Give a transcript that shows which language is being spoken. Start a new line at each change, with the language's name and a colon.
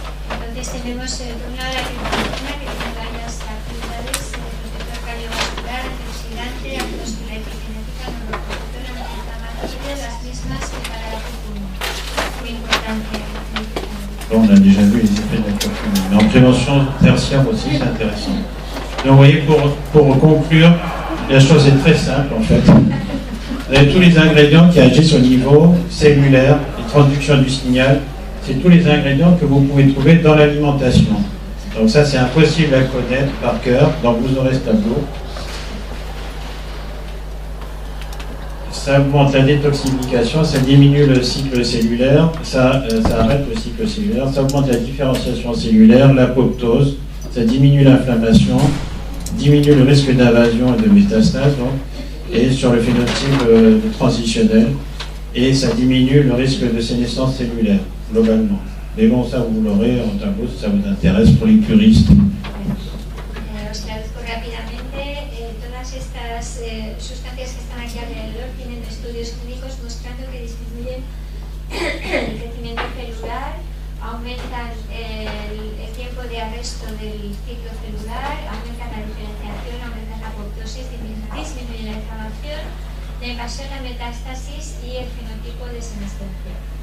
Spanish: Entonces tenemos por un lado la criptoproteína, que tiene varias actividades: protector cardiovascular, antioxidante, actúa sobre la epigenética, neuroprotectora, antiinflamatoria, las mismas que para la curcuma. Muy importante.
French: Bon, on a déjà vu les effets de la curcumine. Mais en prévention tertiaire aussi, c'est intéressant. Donc vous voyez, pour conclure, la chose est très simple en fait. Vous avez tous les ingrédients qui agissent au niveau cellulaire, les transductions du signal. C'est tous les ingrédients que vous pouvez trouver dans l'alimentation. Donc ça, c'est impossible à connaître par cœur, donc vous aurez ce tableau. Ça augmente la détoxification, ça diminue le cycle cellulaire, ça arrête le cycle cellulaire, ça augmente la différenciation cellulaire, l'apoptose, ça diminue l'inflammation, diminue le risque d'invasion et de métastase, donc, et sur le phénotype transitionnel, et ça diminue le risque de sénescence cellulaire, globalement. Mais bon, ça vous l'aurez en tableau si ça vous intéresse pour les puristes.
Spanish: rápidamente, todas estas sustancias que están aquí alrededor tienen estudios clínicos mostrando que disminuyen el crecimiento celular, aumentan el tiempo de arresto del ciclo celular, aumentan la diferenciación, aumentan la apoptosis, disminuyen la inflamación, la invasión, la metástasis y el fenotipo de senescencia.